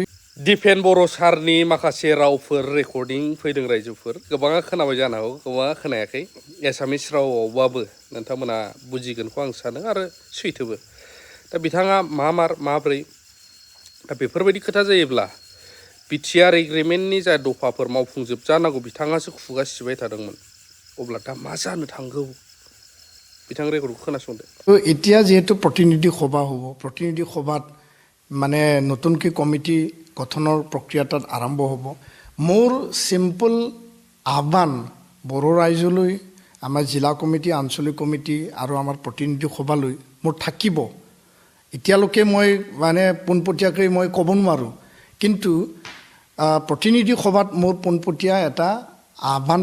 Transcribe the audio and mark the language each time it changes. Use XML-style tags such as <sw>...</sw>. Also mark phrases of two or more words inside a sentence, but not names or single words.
<brx>दिफेन बर' सारनि माखासे रावफोर रेकर्डिं फैदों रायजोफोर गोबाङा खोनाबाय जानो हागौ गोबाङा खोनायाखै एसामिस रावआवबाबो नोंथांमोना बुजिगोनखौ आं सानो आरो सैथोबो दा बिथाङा माब्रै दा बेफोरबायदि खोथा जायोब्ला बिटिआर एग्रिमेन्टनि जा दफाफोर मावफुंजोब जानांगौ बिथाङासो खुगा सिबाय थादोंमोन अब्ला दा मा जानो थांगौ बिथां रेकर्डखौ खोनासंदो।</brx> <as>এতিয়া যেহেতু প্ৰতিনিধি সভা হ'ব প্ৰতিনিধি সভাত মানে নতুনকৈ কমিটি গঠনৰ প্ৰক্ৰিয়া তাত আৰম্ভ হ'ব মোৰ চিম্পল আহ্বান বড়ো ৰাইজলৈ আমাৰ জিলা কমিটি আঞ্চলিক কমিটি আৰু আমাৰ প্ৰতিনিধি সভালৈ মোৰ থাকিব এতিয়ালৈকে মই মানে পোনপটীয়াকৈ মই ক'ব নোৱাৰোঁ কিন্তু প্ৰতিনিধি সভাত মোৰ পোনপটীয়া এটা আহ্বান</as>